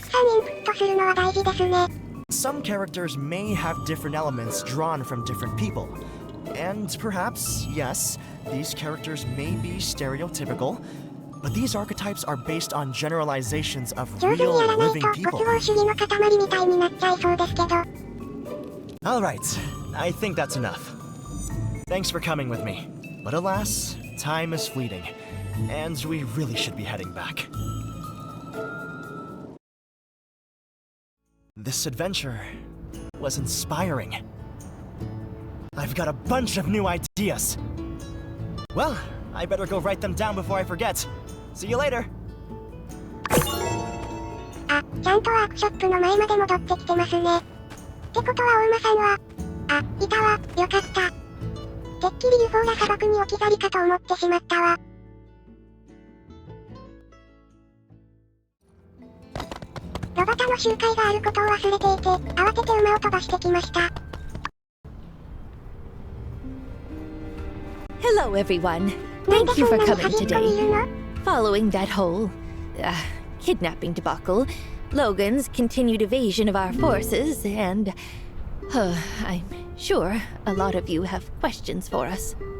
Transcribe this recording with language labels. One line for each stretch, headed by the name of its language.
Japanese: くさんインプットするのは大事ですね。
English: Some characters may have different elements drawn from different people. And perhaps, yes, these characters may be stereotypical, but these archetypes are based on generalizations of
Japanese: 上手に
English: real
Japanese: やらない
English: living
Japanese: と
English: people.
Japanese: ご都合主義の塊みたいになっちゃいそうですけど。
English: Alright, I think that's enough. Thanks for coming with me. But alas, time is fleeting, and we really should be heading back. This adventure was inspiring. I've got a bunch of new ideas. Well, I better go write them down before I forget. See you later.
Japanese: あ、ちゃんとワークショップの前まで戻ってきてますね。ってことはお馬さんは、あ、いたわ、よかった。てっきり UFO が砂漠に置き去りかと思ってしまったわ。ロバタの集会があることを忘れていて、慌てて馬を飛ばしてきました。
English: Hello, everyone. Thank you for coming today. Following that whole kidnapping debacle, Logan's continued evasion of our forces, and I'm sure a lot of you have questions for us.